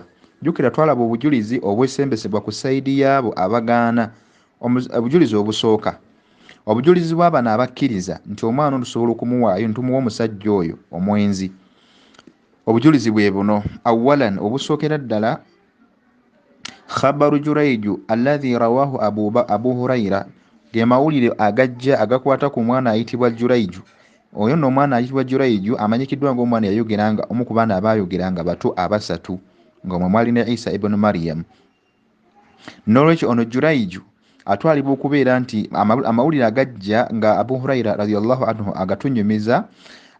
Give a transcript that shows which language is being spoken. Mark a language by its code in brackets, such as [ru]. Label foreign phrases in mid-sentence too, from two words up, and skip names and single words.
[lg] jjukira twalaba obujulizi obwesembesebwa ku sayidi yaabo abagaana. obujulizi obusooka, obujulizi bw'abano abakkiriza nti omwana ono tusobola okumuwaayo ntumuwa omusajja oyo omwenzi. obujulizi bwe buno: awalan, obusookera ddala [ar] خبر جريج الذي رواه أبو هريرة, [lg] ge mawulire agajja agakwata ku mwana ayitibwa juraiju. oyo nno omwana ayitibwa juraiju amanyikiddwa ng'omwana yayogeranga omu ku baana abaayogeranga bato abasatu ng'omwe mwali ne Isa ibn Maryam. n'olwekyo ono juraiju atwalibwa okubeera nti amawulire agajja nga Abu Huraira [ar] رضي الله عنه [lg] agatunyumiza